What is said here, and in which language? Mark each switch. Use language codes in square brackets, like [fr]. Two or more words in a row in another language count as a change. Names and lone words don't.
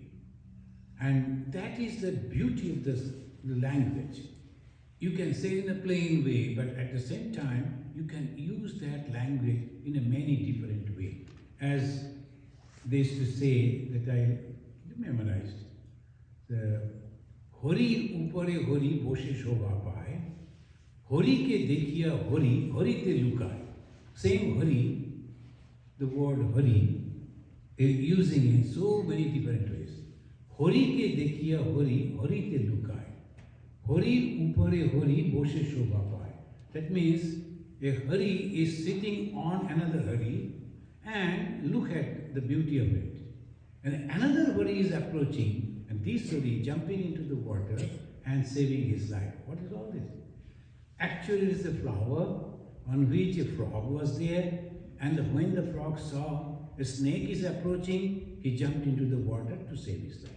[en] And that is the beauty of the language. You can say in a plain way, but at the same time, you can use that language in a many different way. As they used to say that I memorized, the [bn] হরি উপরে হরি বসে শোভা পায়, হরি কে দেখিয়া হরি, হরি তে লুকায়. [en] Same Hori, the word Hori, is using in so many different ways. [bn] হরি কে দেখিয়া হরি, হরি তে লুকায়. হরি উপরে হরি বসে শোভা পায়. [en] That means a Hari is sitting on another Hari, and look at the beauty of it. And another Hari is approaching, and this Hari jumping into the water and saving his life. What is all this? Actually, it is a flower on which a frog was there, and when the frog saw a snake is approaching, he jumped into the water to save his life.